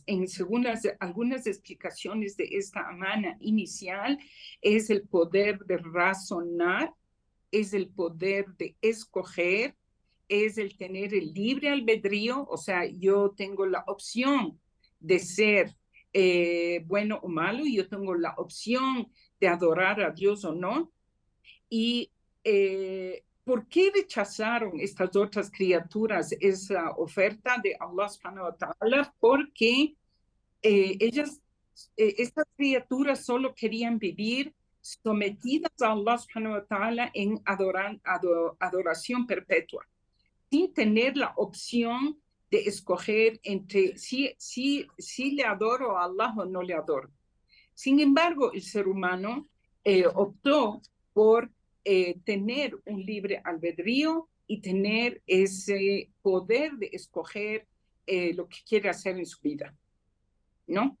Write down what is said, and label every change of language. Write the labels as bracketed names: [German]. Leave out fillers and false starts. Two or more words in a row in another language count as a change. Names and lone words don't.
[Spanish] Según algunas explicaciones de esta amana inicial, es el poder de razonar, es el poder de escoger, es el tener el libre albedrío, o sea, yo tengo la opción de ser bueno o malo, y yo tengo la opción de adorar a Dios o no. Y ¿por qué rechazaron estas otras criaturas esa oferta de Allah [Arabic] سبحانه وتعالى? [Spanish] Porque estas criaturas solo querían vivir sometidas a Allah [Arabic] سبحانه وتعالى [Spanish] en adoración perpetua, sin tener la opción de escoger entre si le adoro a Allah o no le adoro. Sin embargo, el ser humano optó por tener un libre albedrío y tener ese poder de escoger lo que quiere hacer en su vida, ¿no?